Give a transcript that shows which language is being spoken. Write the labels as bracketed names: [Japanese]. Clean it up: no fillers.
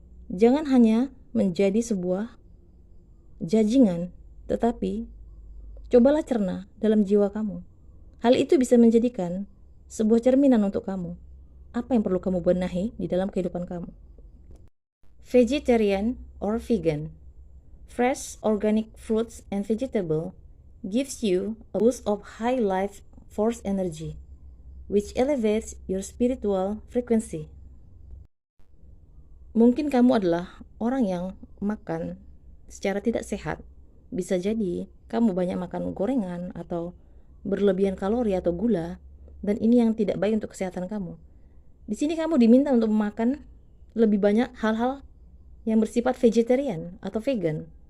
[Indonesian] Jangan hanya menjadi sebuah judgingan, tetapi cobalah cerna dalam jiwa kamu. Hal itu bisa menjadikan sebuah cerminan untuk kamu. Apa yang perlu kamu benahi di dalam kehidupan kamu? [English] Vegetarian or vegan. Fresh organic fruits and vegetable gives you a boost of high life force energy, which elevates your spiritual frequency. [Indonesian] Mungkin kamu adalah orang yang makan secara tidak sehat. Bisa jadi kamu banyak makan gorengan atau berlebihan kalori atau gula, dan ini yang tidak baik untuk kesehatan kamu. Di sini kamu diminta untuk makan lebih banyak hal-hal yang bersifat vegetarian atau vegan.